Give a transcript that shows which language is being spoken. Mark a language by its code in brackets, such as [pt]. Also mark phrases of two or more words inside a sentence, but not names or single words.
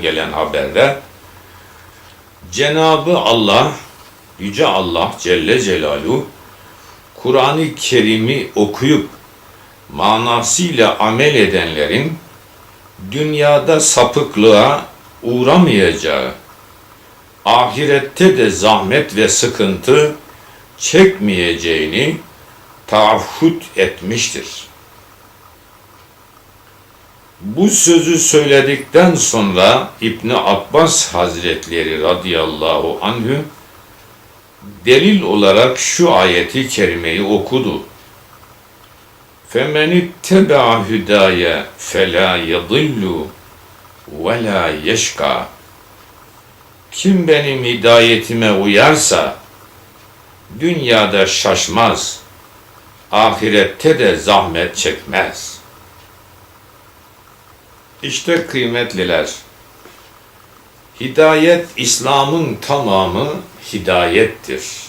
[tr] gelen haberde, Cenab-ı Allah, Yüce Allah [ar] جل جلاله, [tr] Kur'an-ı Kerim'i okuyup manasıyla amel edenlerin dünyada sapıklığa uğramayacağı, ahirette de zahmet ve sıkıntı çekmeyeceğini taahhüt etmiştir. Bu sözü söyledikten sonra İbn Abbas Hazretleri [ar] رضي الله عنه [tr] delil olarak şu ayeti kerimeyi okudu. [ar] فَمَنِ اتَّبَعَ هُدَايَ فَلَا يَضِلُّ وَلَا يَشْقَى [tr] Kim benim hidayetime uyarsa dünyada şaşmaz, ahirette de zahmet çekmez. İşte kıymetliler, hidayet, İslam'ın tamamı hidayettir.